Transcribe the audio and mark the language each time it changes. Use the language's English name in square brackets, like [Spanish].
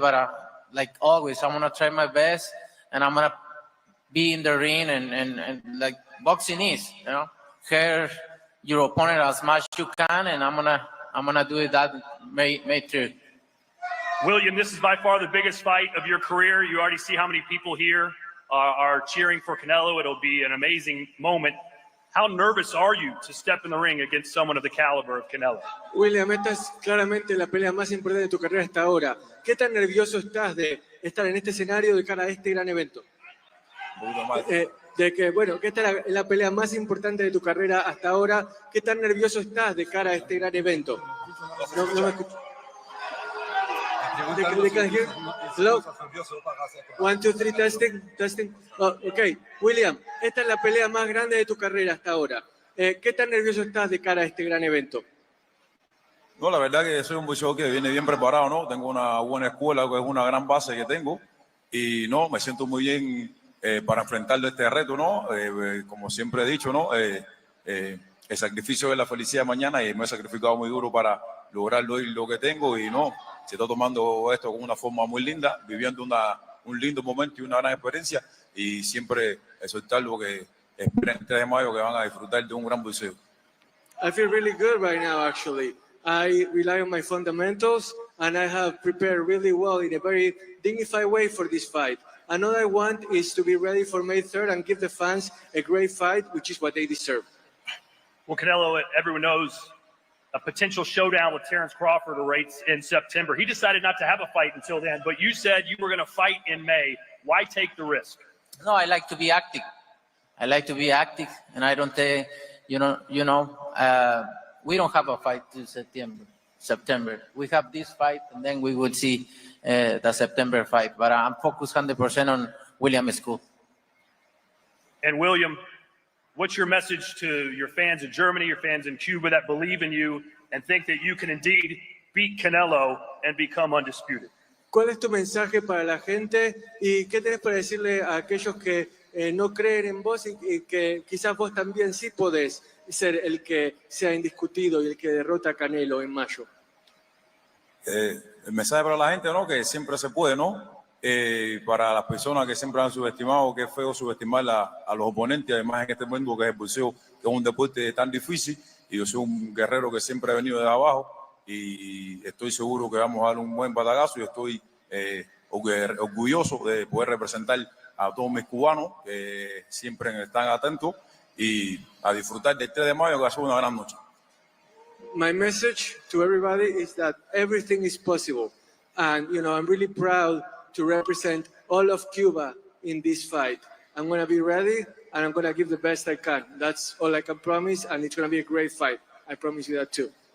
[English] But like always, I'm gonna try my best, and I'm gonna be in the ring and like boxing is, you know, hurt your opponent as much as you can, and I'm gonna do it that May 3rd. William, this is by far the biggest fight of your career. You already see how many people here are cheering for Canelo. It'll be an amazing moment. How nervous are you to step in the ring against someone of the caliber of Canelo? [Spanish] William, esta es claramente la pelea más importante de tu carrera hasta ahora. ¿Qué tan nervioso estás de estar en este escenario de cara a este gran evento? Un poquito más. De que, bueno, que esta es la pelea más importante de tu carrera hasta ahora. ¿Qué tan nervioso estás de cara a este gran evento? No me escucho. [English] They can hear. Hello? 1, 2, 3, testing. [Spanish] Oh, ok, William, esta es la pelea más grande de tu carrera hasta ahora. ¿Qué tan nervioso estás de cara a este gran evento? No, la verdad que soy un boxeador que viene bien preparado, ¿no? Tengo una buena escuela, que es una gran base que tengo. Y no, me siento muy bien para enfrentar este reto, ¿no? Como siempre he dicho, ¿no? El sacrificio es la felicidad de mañana y me he sacrificado muy duro para lograr lo que tengo y no, se está tomando esto con una forma muy linda, viviendo un lindo momento y una gran experiencia y siempre exhortar lo que esperen el 3 de mayo que van a disfrutar de un gran boxeo. [English] I feel really good right now, actually. I rely on my fundamentals, and I have prepared really well in a very dignified way for this fight. And all I want is to be ready for May 3rd and give the fans a great fight, which is what they deserve. Well, Canelo, everyone knows a potential showdown with Terrence Crawford awaits in September. He decided not to have a fight until then, but you said you were going to fight in May. Why take the risk? No, I like to be active. And I don't take, we don't have a fight till September. We have this fight, and then we will see the September fight. But I'm focused 100% on William Scull. And William, what's your message to your fans in Germany, your fans in Cuba that believe in you and think that you can indeed beat Canelo and become undisputed? [Spanish] ¿Cuál es tu mensaje para la gente y qué tenés para decirle a aquellos que no creen en vos y que quizás vos también sí podés ser el que sea indiscutido y el que derrota a Canelo en mayo? El mensaje para la gente, ¿no? Que siempre se puede, ¿no? Para las personas que siempre han subestimado, que es feo subestimar a los oponentes, además en este mundo que es el boxeo, que es un deporte tan difícil, y yo soy un guerrero que siempre he venido de abajo, y estoy seguro que vamos a dar un buen batagazo, y estoy orgulloso de poder representar a todos mis cubanos, que siempre están atentos, y a disfrutar del 3 de mayo, que va a ser una gran noche. [English] My message to everybody is that everything is possible. And, I'm really proud to represent all of Cuba in this fight. I'm going to be ready, and I'm going to give the best I can. That's all I can promise, and it's going to be a great fight. I promise you that too.